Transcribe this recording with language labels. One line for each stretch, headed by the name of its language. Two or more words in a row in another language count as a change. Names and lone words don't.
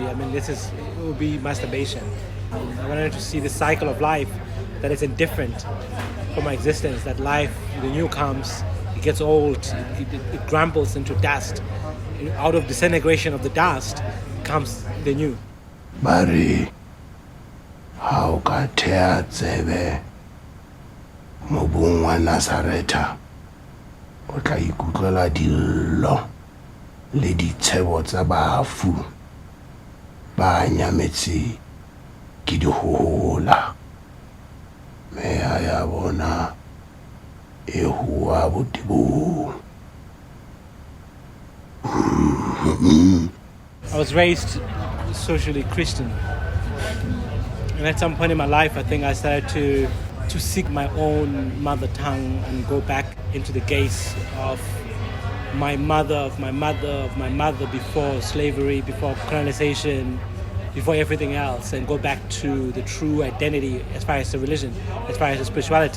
English: I mean, it would be masturbation. I wanted to see the cycle of life, that is indifferent for my existence, that life, the new comes, it gets old, it crumbles into dust. Out of disintegration of the dust comes the new.
Southern Sotho: Bari, how ka thea tsebe mobung wa Nazareta o tla ikutlwela dillo le ditshebo tsa bafu ba nyametse ke dihola meya ya bona e hua botibong.
English: I was raised socially Christian, and at some point in my life I think I started to seek my own mother tongue and go back into the gaze of my mother before slavery, before colonization, before everything else, and go back to the true identity as far as the religion, as far as the spirituality.